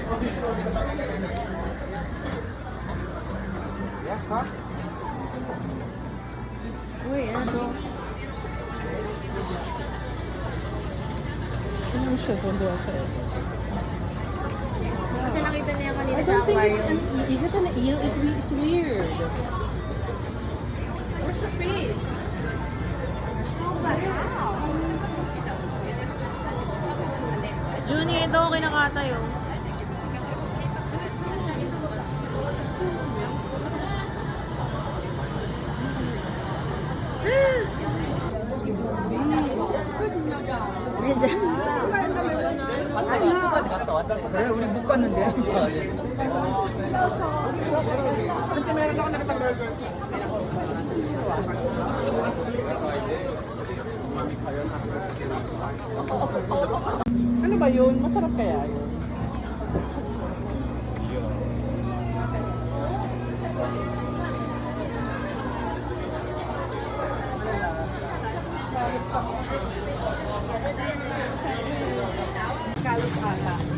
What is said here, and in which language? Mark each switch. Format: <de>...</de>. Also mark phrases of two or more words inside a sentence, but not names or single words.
<tl>Uy, ano to? Ano siya? Tundo siya. Kasi nakita niya kanina sa aquarium.</tl> <en>Is it an eel? It's weird. Where's the fish?</en> <tl>Junie, ito kinakatay oh. Medyo.</tl> <ko>우리 못 봤는데.</ko> <tl>Kasi meron ako nakita-burger. Ano ba yun? Masarap kaya yun? Kalos ata.</tl>